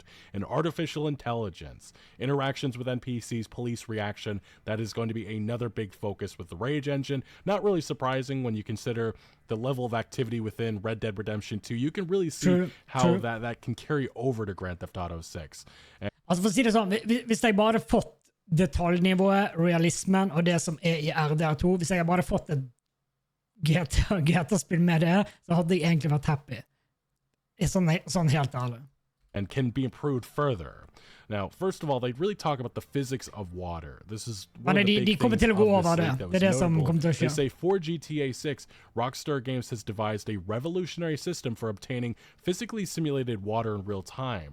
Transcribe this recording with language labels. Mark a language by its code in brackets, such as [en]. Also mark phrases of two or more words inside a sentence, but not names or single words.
[en] And artificial intelligence, interactions with NPCs, police reaction, that is going to be another big focus with the Rage Engine. Not really surprising when you consider the level of activity within Red Dead Redemption 2. You can really see how that can carry over to Grand Theft Auto 6. [no] Altså for å si det sånn, hvis jeg bare fått detaljnivået, realismen og det som I RDR2, hvis jeg bare fått et GTA-spill med det, så hadde jeg egentlig vært happy. Sånn helt ærlig. [en] And can be improved further. Now, first of all, they really talk about the physics of water. This is one of the big things of this league that was notable. They say for GTA 6, Rockstar Games has devised a revolutionary system for obtaining physically simulated water in real time.